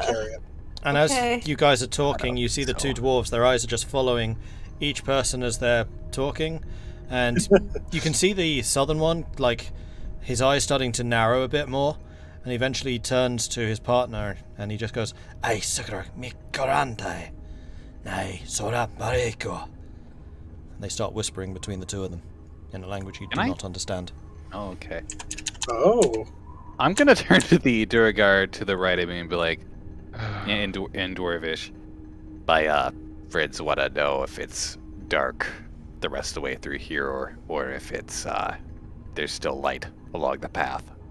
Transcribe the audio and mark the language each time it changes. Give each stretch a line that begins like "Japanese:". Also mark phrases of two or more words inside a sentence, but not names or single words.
English: Uh, carry it. And Okay. as you guys are talking, you see the two dwarves. Their eyes are just following each person as they're talking, and you can see the southern one, like his eyes starting to narrow a bit more, and eventually he turns to his partner and he just goes, "Ai sugra mi korante, nai sora bareko." And they start whispering between the two of them in a language you do Can I? not understand. Oh, okay. Oh, I'm gonna turn to the Duragar to the right of me and be like, in Dwarvish, by friends wanna know if it's dark the rest of the way through here or if it's there's still light along the path.